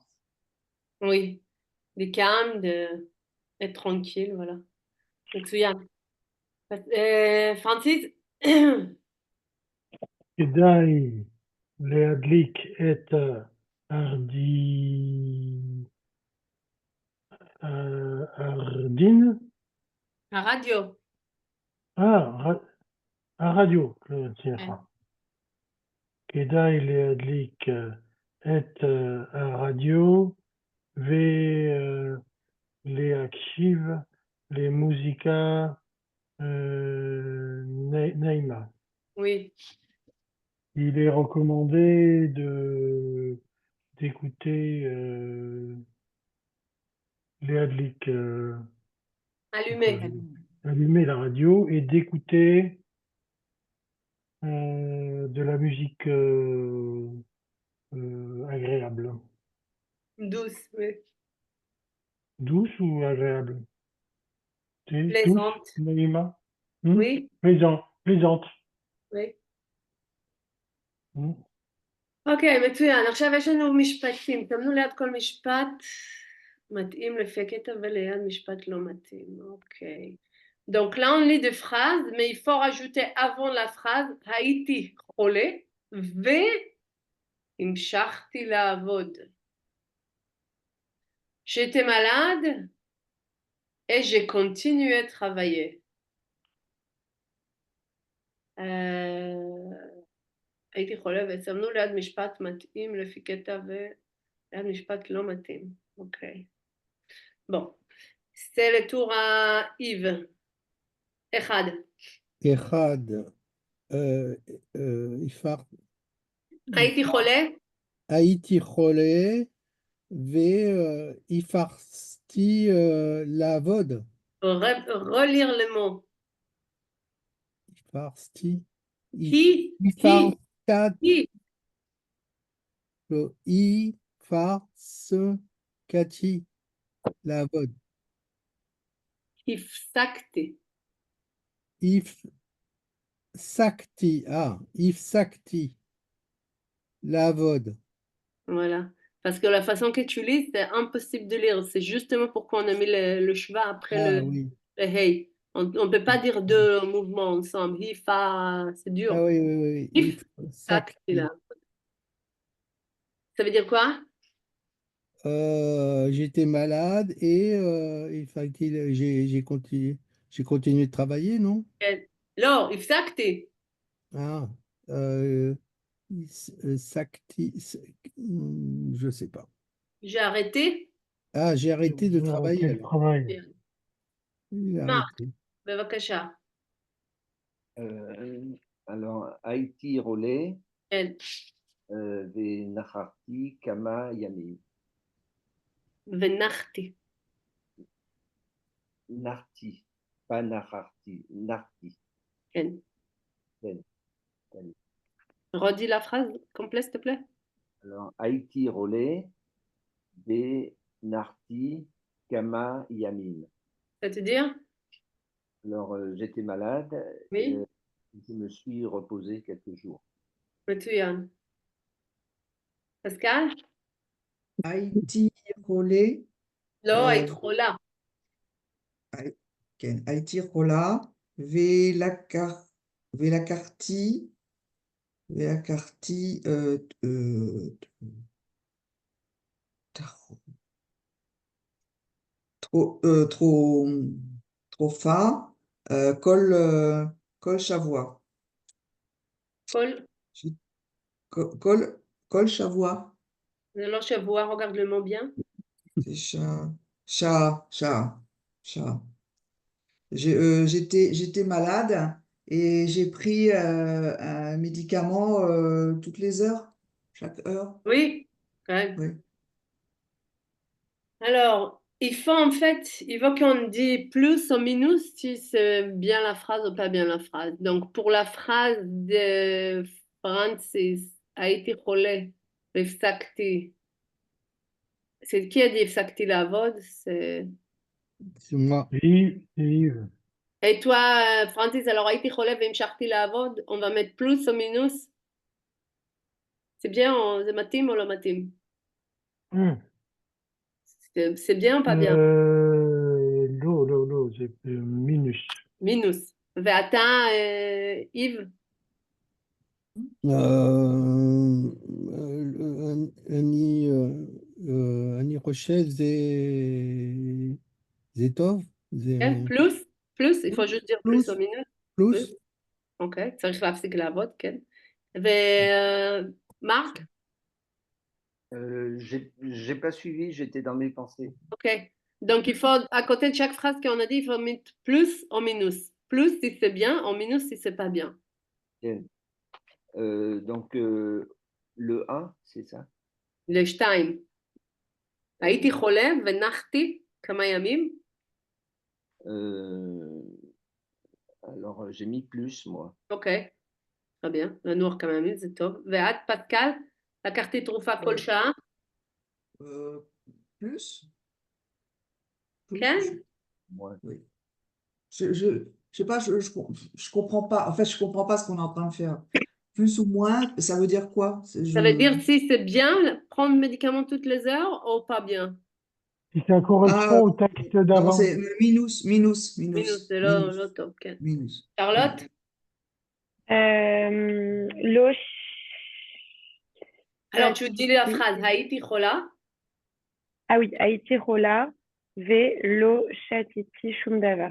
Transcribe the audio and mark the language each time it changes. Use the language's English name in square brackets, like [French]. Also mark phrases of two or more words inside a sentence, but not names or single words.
[French] Oui, de calme, d'être tranquille, voilà. [Hebrew] מצוין. פרנסיס? כדאי להדליק את הרדיו. הרדיו, סליחה. כדאי להדליק את הרדיו ולהקשיב למוזיקה נעימה. [French] Oui. Il est recommandé d'écouter להדליק, allumer la radio et d'écouter de la musique agréable. Douce, oui. Douce ou agréable? Plaisante. Douce, Naïma? Oui. Plaisante. Oui. [Hebrew] אוקיי, מצוין. עכשיו יש לנו משפטים. תמנו ליד כל משפט מתאים לפי הקטע וליד משפט לא מתאים. אוקיי. [French] Donc là, on lit des phrases, mais il faut rajouter avant la phrase [Hebrew] הייתי חולה והמשכתי לעבוד. [French] J'étais malade et j'ai continué de travailler. [Hebrew] הייתי חולה ושמנו ליד משפט מתאים לפי קטע וליד משפט לא מתאים. אוקיי. [French] Bon. C'est le tour à Yves. [Hebrew] אחד. אחד. הייתי חולה. הייתי חולה והפסקתי לעבוד. [French] relire le mot. [Hebrew] הפסקתי. הפסקתי לעבוד. הפסקתי. הפסקתי לעבוד. [French] Voilà. Parce que la façon que tu lis, c'est impossible de lire. C'est justement pourquoi on a mis le schwa après le hey. On ne peut pas dire deux mouvements ensemble. C'est dur. Ah oui, oui, oui. Là. Ça veut dire quoi? J'étais malade et j'ai continué de travailler, non? [Hebrew] Non, הפסקתי. [French] Ah, je sais pas. J'ai arrêté. Ah, j'ai arrêté de travailler. Marc, [Hebrew] בבקשה. Alors, הייתי עולה ונחרתי כמה ימים. ונחתי. נחתי, pas נחרתי, נחתי. כן. [French] Redis la phrase complète, s'il te plaît. Alors, [Hebrew] הייתי עולה ונחתי כמה ימים. [French] C'est-à-dire? Alors, j'étais malade. Oui. Je me suis reposé quelques jours. [Hebrew] מצוין. Pascal? הייתי חולה. לא, היית חולה. כן, הייתי חולה ולקחתי תרופה כל שבוע. כל שבוע. זה לא שבוע, [French] regarde le mot bien. C'est chat. J'étais malade et j'ai pris un médicament toutes les heures, chaque heure. Oui, quand même. Oui. Alors, il faut qu'on dise plus ou minus si c'est bien la phrase ou pas bien la phrase. Donc, pour la phrase de Francis, [Hebrew] הייתי חולה והפסקתי. [French] C'est qui a dit [Hebrew] הפסקתי לעבוד? [French] C'est moi. Yves. Et toi, Francis, alors [Hebrew] הייתי חולה והמשכתי לעבוד, [French] on va mettre plus ou minus? C'est bien, [Hebrew] זה מתאים ou לא מתאים? [French] C'est bien ou pas bien? [Hebrew] לא, זה מינוס. מינוס. ואתה, Yves? אני חושב זה טוב. [French] plus, il faut juste dire plus ou minus. plus. [Hebrew] אוקיי, צריך להפסיק לעבוד, כן. ומרק? [French] J'ai pas suivi, j'étais dans mes pensées. Ok. Donc, il faut, à côté de chaque phrase qu'on a dit, il faut mettre plus ou minus. Plus si c'est bien, ou minus si c'est pas bien. Okay. Donc, le 1, c'est ça? Le שתיים. [Hebrew] הייתי חולה ונחתי כמה ימים. [French] Alors, j'ai mis plus, moi. Ok. très bien. [Hebrew] לנוח כמה ימים, זה טוב. ואת, פסקל, לקחתי תרופה כל שעה? [French] Plus? [Hebrew] כן? [French] Oui. Je sais pas, je comprends pas. En fait, je comprends pas ce qu'on est en train de faire. Plus ou moins, ça veut dire quoi? Ça veut dire si c'est bien, prendre médicaments toutes les heures ou pas bien? Si ça correspond au texte non, d'avant. c'est minus, minus, minus. [Hebrew] מינוס זה לא טוב, כן. [French] Minus. [Hebrew] שרלוט? לא [French] Alors, tu dis la [Hebrew] שתיתי- [French] phrase, [Hebrew] הייתי חולה, [French] Ah oui, [Hebrew] הייתי חולה ולא שתיתי שום דבר.